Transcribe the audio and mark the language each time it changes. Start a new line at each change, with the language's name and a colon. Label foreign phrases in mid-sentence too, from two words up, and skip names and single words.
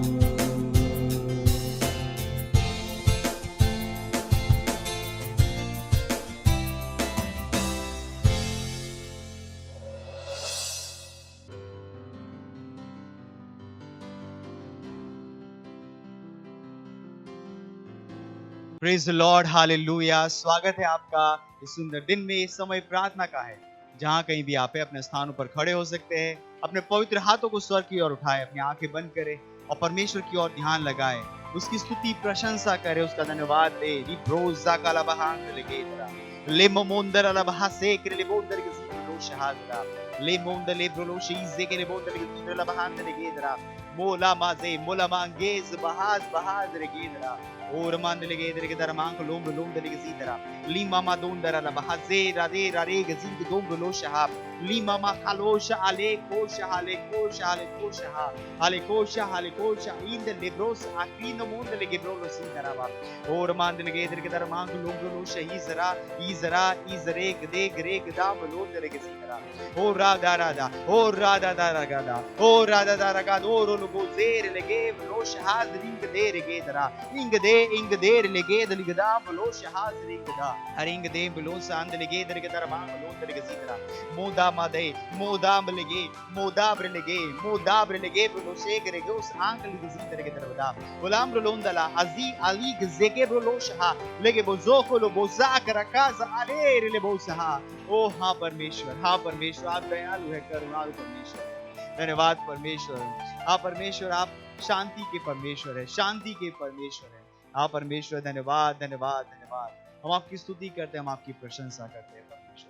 English: Praise the Lord, हालेलुया।
Hindi: स्वागत है आपका इस सुंदर दिन में। इस समय प्रार्थना का है, जहां कहीं भी आप अपने स्थानों पर खड़े हो सकते हैं। अपने पवित्र हाथों को स्वर की ओर उठाए, अपनी आंखें बंद करें और परमेश्वर की ओर ध्यान लगाए, उसकी स्तुति प्रशंसा करे, उसका धन्यवाद दे। रिब्रोजा काला बहांग लेगेदरा ले मोंदर अला बहासे के ले बोंदर के लो शहादरा ले मोंदर ले ब्रोलो शीजे के ले बोंदर के ला बहांग लेगेदरा मोला माजे मोला मांगेज बहाज बहाज लेगेदरा और मान लगे इधर के दरमांग लोम लोम दले के सीधरा ली मामा दोन दरा बहाजे रादे रारे गजीद दोम लो शहाब ली मामा खालोश आले कोश आले कोश आले कोश आले कोश आले कोश इन द लिब्रोस आकीन मोन दले के ब्रोलो सीधरा बा और मान लगे इधर के दरमांग लोम लो शही जरा इजरे गदे गरे गदाम लो दले के सीधरा ओ राधा राधा ओ राधा दारा गादा ओ राधा दारा गाद ओ रो लो जेर लगे लो शहाज रिंग दे रे दरा इंग दे लगे दलिगदा बलो शहाज रिंगदा हरिंग दे बलो सांद लगे दरगे दरमा बलो दरगे सीधरा मोदाब्र लगे बलो शेख रे उस आंख लगे सीधरे के दरवदा गुलाम रोंदला अजी अली गजेके बलो शहा लगे बोजो को लो बोजा करकाज आले रे बोसहा ओ हां परमेश्वर आप दयालु है, करुणालु परमेश्वर। धन्यवाद परमेश्वर। हाँ परमेश्वर, आप शांति के परमेश्वर है, शांति के परमेश्वर है। हाँ परमेश्वर, धन्यवाद धन्यवाद धन्यवाद। हम आपकी स्तुति करते हैं, हम आपकी प्रशंसा करते हैं परमेश्वर।